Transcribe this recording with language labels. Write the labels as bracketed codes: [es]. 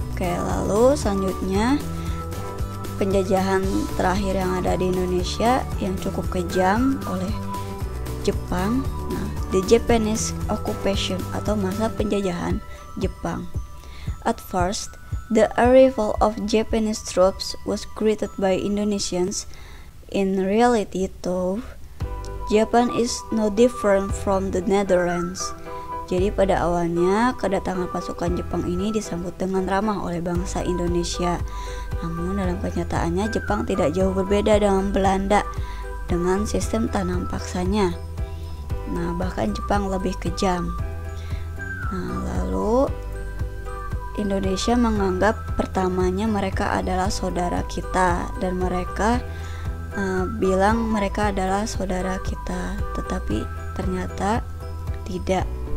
[id] Oke, lalu selanjutnya penjajahan terakhir yang ada di Indonesia yang cukup kejam oleh Jepang. Nah, [en] the Japanese occupation [id] atau masa penjajahan Jepang. [en] At first, the arrival of Japanese troops was greeted by Indonesians. In reality, though, Japan is no different from the Netherlands. [id] Jadi pada awalnya kedatangan pasukan Jepang ini disambut dengan ramah oleh bangsa Indonesia. Namun dalam kenyataannya Jepang tidak jauh berbeda dengan Belanda dengan sistem tanam paksanya. Nah, bahkan Jepang lebih kejam. Nah, lalu Indonesia menganggap pertamanya mereka adalah saudara kita dan mereka bilang mereka adalah saudara kita, tetapi ternyata tidak.